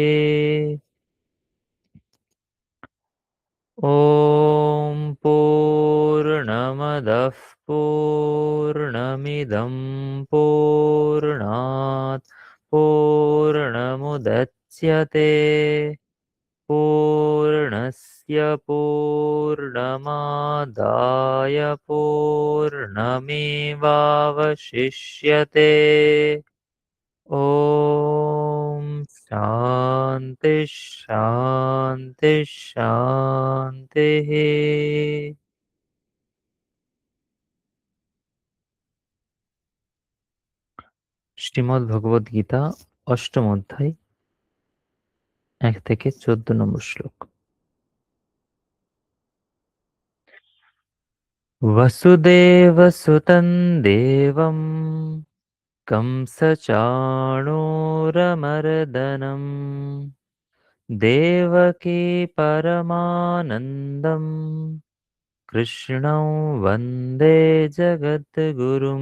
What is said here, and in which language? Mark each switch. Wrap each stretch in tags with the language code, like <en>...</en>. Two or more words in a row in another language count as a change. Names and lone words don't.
<sa>ॐ पूर्णमदः पूर्णमिदं पूर्णात् पूर्णमुदच्यते पूर्णस्य पूर्णमादाय पूर्णमेवावशिष्यते। ॐ शान्ति शान्ति शान्तिः।</sa> <bn>শ্রীমদ্ ভগবদ গীতা অষ্টম অধ্যায় 1 থেকে 14 নম্বর শ্লোক।</bn> <sa>वसुदेवसुतं देवं कंसचाणूरमर्दनं देवकी परमानन्दं कृष्णं वन्दे जगद्गुरुम्।</sa>